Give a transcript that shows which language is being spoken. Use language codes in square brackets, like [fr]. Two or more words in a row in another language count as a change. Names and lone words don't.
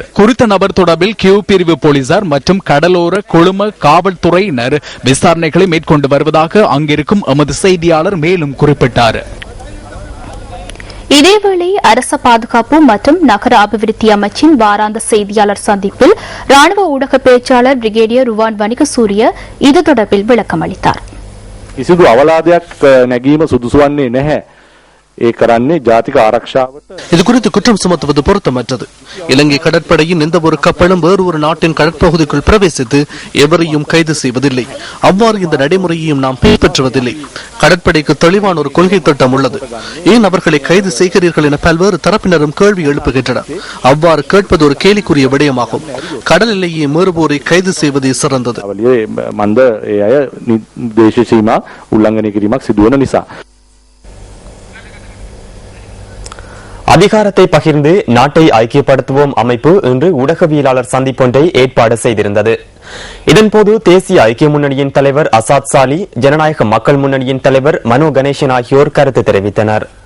[ta] குறித்த நபர் தொடர்பில் கியூ பிரிவு போலீசார் மற்றும் கடலோர குழும காவல்துறையினர் விசாரணைகளை மேற்கொண்டு வருவதாக அங்கிருக்கும் எமது செய்தியாளர் மேலும் குறிப்பிட்டார். இதேவேளை அரச பாதுகாப்பு மற்றும் நகர அபிவிருத்தி அமைச்சின் வாராந்த செய்தியாளர் சந்திப்பில் ராணுவ ஊடக பேச்சாளர் பிரிகேடியர் ருவான் வணிகசூரிய இது தொடர்பில் விளக்கம் அளித்தார். [si] කිසිදු අවලාදයක් නැගීම සුදුසු වන්නේ නැහැ. ඒ කරන්නේ ජාතික ආරක්ෂාවට. [ta] இது குறித்து குற்றம் சுமத்துவது பொருத்தமற்றது. இலங்கை கடற்படையின் எந்த ஒரு கப்பலும் வேறு ஒரு நாட்டின் கடற்பகுதிக்குள் பிரவேசித்து எவரையும் கைது செய்வதில்லை. அவ்வாறு இந்த நடைமுறையையும் நாம் பின்பற்றுவதில்லை. கடற்படைக்கு தெளிவான ஒரு கொள்கை திட்டம் உள்ளது. ஏன் அவர்களை கைது செய்கிறீர்கள் என பல்வேறு தரப்பினரும் கேள்வி எழுப்புகின்றனர். அவ்வாறு கேட்பது ஒரு கேலிக்குரிய விடயமாகும். கடல் எல்லையை மீறுவோரை கைது செய்வதே சிறந்தது. [si] මන්ද ඒ අය දේශ සීමා උල්ලංඝනය කිරීමක් සිදුවන නිසා. [ta] அதிகாரத்தை பகிர்ந்து நாட்டை ஐக்கியப்படுத்துவோம் அமைப்பு இன்று ஊடகவியலாளர் சந்திப்பொன்றை ஏற்பாடு செய்திருந்தது. இதன்போது தேசிய ஐக்கிய முன்னணியின் தலைவர் அசாத் சாலி, ஜனநாயக மக்கள் முன்னணியின் தலைவர் மனோ கணேசன் ஆகியோர் கருத்து தெரிவித்தனர்.